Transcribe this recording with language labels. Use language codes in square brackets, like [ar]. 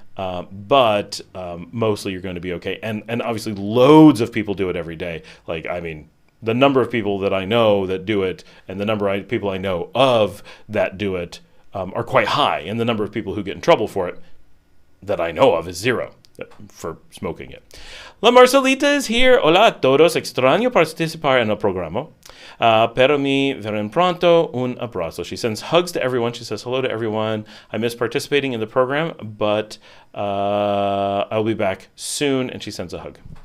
[en] But mostly you're going to be okay. And obviously loads of people do it every day. The number of people that I know that do it and the number of people I know of that do it are quite high. And the number of people who get in trouble for it that I know of is zero for smoking it. La Marcelita is here. [es] Hola a todos. Extraño participar en el programa. Pero mi verán pronto un abrazo. [en] She sends hugs to everyone. She says hello to everyone. I miss participating in the program, but I'll be back soon. And she sends a hug.